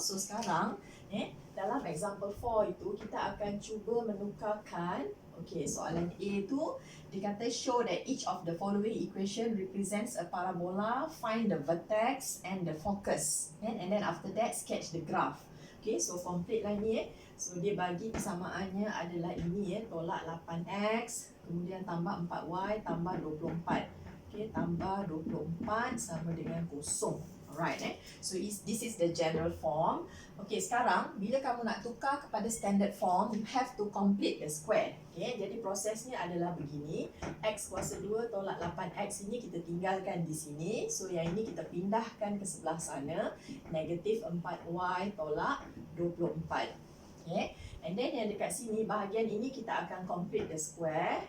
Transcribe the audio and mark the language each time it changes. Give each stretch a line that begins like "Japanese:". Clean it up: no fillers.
Malay: So sekarang dalam example 4 itu kita akan cuba menukarkan.
English: Okey,
Malay: soalan A tu dia kata
English: show that each of the following equation represents a parabola, find the vertex and the focus, and then after that sketch the graph.
Malay: Okay, so complete lah ni. So dia bagi persamaannya adalah ini tolak 8x, kemudian tambah 4y tambah 24. Okay, tambah 24 sama dengan kosong.
English: Alright, so this is the general form.
Malay: Okay, sekarang bila kamu nak tukar kepada standard form,
English: you have to complete the square.
Malay: Okay, jadi prosesnya adalah begini. X kuasa 2 tolak 8x ini kita tinggalkan di sini. So yang ini kita pindahkan ke sebelah sana. Negatif 4y tolak 24. Okay, and then yang dekat sini, bahagian ini kita akan complete the square.